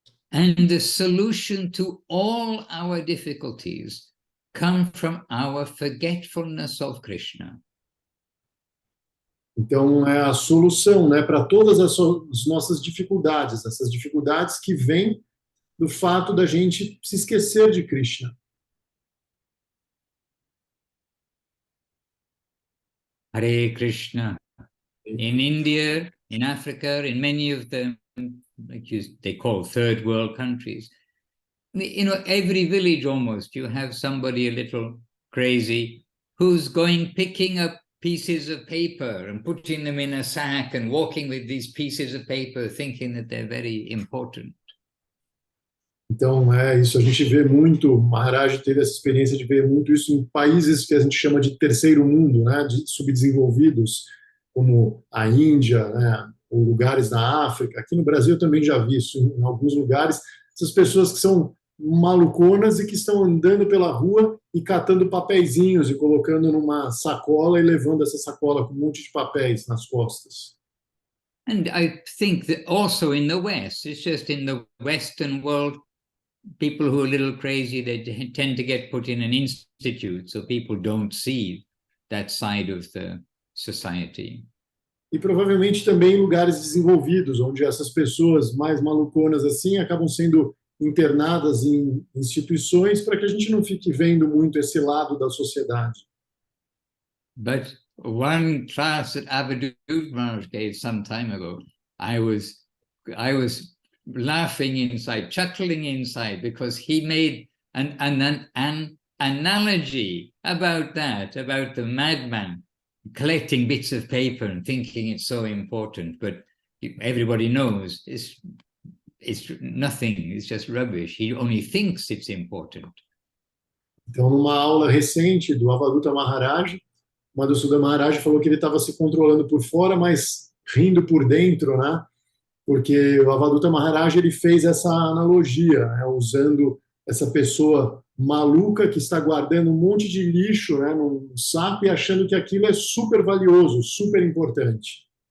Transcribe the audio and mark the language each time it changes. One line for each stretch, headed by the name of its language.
English: And the solution to all our difficulties come from our forgetfulness of Krishna.
Portuguese: Então, é a solução, né, para todas as nossas dificuldades, essas dificuldades que vêm do fato da gente se esquecer de Krishna.
Sanskrit: Hare Krishna.
English: In India, in Africa, in many of them, they call third world countries, every village almost, you have somebody a little crazy who's picking up pieces of paper and putting them in a sack and walking with these pieces of paper, thinking that they're very important.
Portuguese: Então, isso a gente vê muito, Maharaj teve essa experiência de ver muito isso em países que a gente chama de terceiro mundo, né, de subdesenvolvidos, como a Índia, né, ou lugares na África. Aqui no Brasil eu também já vi isso em alguns lugares, essas pessoas que são maluconas e que estão andando pela rua e catando papeizinhos e colocando numa sacola e levando essa sacola com um monte de papéis nas costas.
English: And I think that also in the West, it's just in the Western world, people who are a little crazy, they tend to get put in an institute, so people don't see that side of the society.
Portuguese: E provavelmente também em lugares desenvolvidos, onde essas pessoas mais maluconas assim acabam sendo internadas em instituições para que a gente não fique vendo muito esse lado da sociedade.
English: But one class that Avadut Maharaj gave some time ago, I was laughing inside, chuckling inside, because he made an analogy about that, about the madman collecting bits of paper and thinking it's so important, but everybody knows it's nothing, it's just rubbish. He only thinks it's important.
Portuguese: Então, numa aula recente do Avaduta Maharaj, Madhusudan Maharaj falou que ele estava se controlando por fora, mas rindo por dentro, né? Porque o Avaduta Maharaj ele fez essa analogia, né? Usando essa pessoa maluca que está guardando um monte de lixo, né, num saco e achando que aquilo é super valioso, super importante.